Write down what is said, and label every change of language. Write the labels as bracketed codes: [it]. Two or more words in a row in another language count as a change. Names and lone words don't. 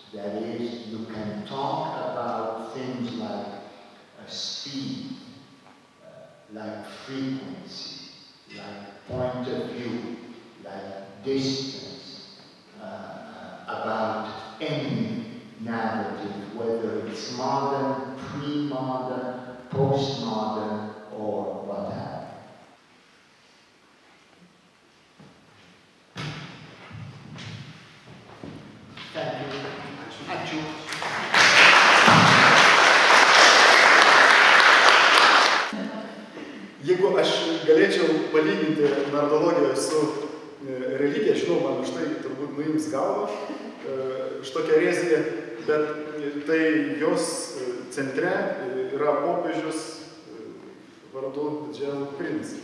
[en] That is, you can talk about things like speed, like frequency, like point of view, like distance, about any narrative, whether it's modern, pre-modern, postmodern, or what have you. Thank you. [lt] Ačiū. Jeigu aš galėčiau palyginti naratologiją su religija, žinau, man už tai turbūt nuims galvą šitokia erezija, bet tai jos centre yra popiežius vardu Geraldas Prince'as.